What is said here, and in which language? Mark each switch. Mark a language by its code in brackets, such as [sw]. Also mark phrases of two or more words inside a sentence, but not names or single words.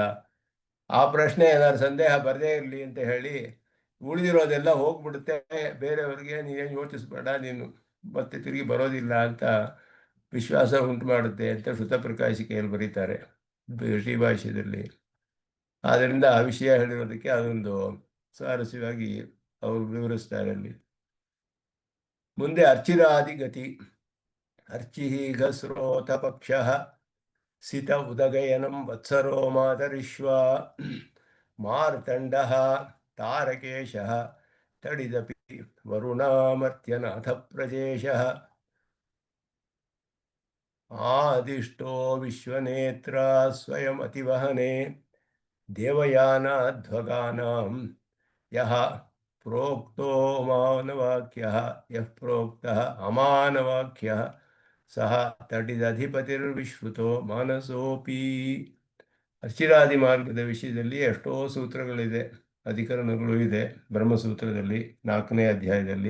[kn] ಆ ಪ್ರಶ್ನೆ ಏನಾದ್ರು ಸಂದೇಹ ಬರದೇ ಇರಲಿ ಅಂತ ಹೇಳಿ ಉಳಿದಿರೋದೆಲ್ಲ ಹೋಗ್ಬಿಡುತ್ತೆ ಬೇರೆಯವ್ರಿಗೆ, ನೀನೇನು ಯೋಚಿಸ್ಬೇಡ, ನೀನು ಮತ್ತೆ ತಿರುಗಿ ಬರೋದಿಲ್ಲ ಅಂತ ವಿಶ್ವಾಸ ಉಂಟು ಮಾಡುತ್ತೆ ಅಂತ ಶ್ರುತ ಪ್ರಕಾಶಿಕೆಯಲ್ಲಿ ಬರೀತಾರೆ ಶ್ರೀಭಾಷ್ಯದಲ್ಲಿ. ಆದ್ದರಿಂದ ಆ ವಿಷಯ ಹೇಳಿರೋದಕ್ಕೆ ಅದೊಂದು ಸ್ವಾರಸ್ಯವಾಗಿ ಅವರು ವಿವರಿಸ್ತಾರೆ ಅಲ್ಲಿ. ಮುಂದೆ ಅರ್ಚಿರಾದಿಗತಿ. [sa] ಅರ್ಚಿಃ ಘಸ್ರೋತ ಪಕ್ಷಃ ಸಿತ ಉದಗಯನಂ ವತ್ಸರೋ ಮಾತರಿಶ್ವಾ ಮಾರ್ತಂಡಃ ತಾರಕೇಶಃ ತಡಿದಪಿ ವರುಣಾಮರ್ತ್ಯನಾಥ ಪ್ರಜೇಶಃ ಆದಿಷ್ಟೋ ವಿಶ್ವನೇತ್ರ ಸ್ವಯಮತಿವಹನೆ ದೇವಯಾನಾಧ್ವಗಾನಾಂ ಯಃ ಪ್ರೋಕ್ತೋ ಮಾನವಾಕ್ಯಃ ಯಃ ಪ್ರೋಕ್ತಃ ಅಮಾನವಾಕ್ಯಃ ಸಹ ತಡಿದಧಿಪತಿರ್ವಿಶ್ರುತೋ ಮಾನಸೋಪಿ. [kn] ಅರ್ಚಿರಾದಿ ಮಾರ್ಗದ ವಿಷಯದಲ್ಲಿ ಎಷ್ಟೋ ಸೂತ್ರಗಳಿದೆ, ಅಧಿಕರಣಗಳು ಇದೆ ಬ್ರಹ್ಮಸೂತ್ರದಲ್ಲಿ 4ನೇ ಅಧ್ಯಾಯದಲ್ಲಿ.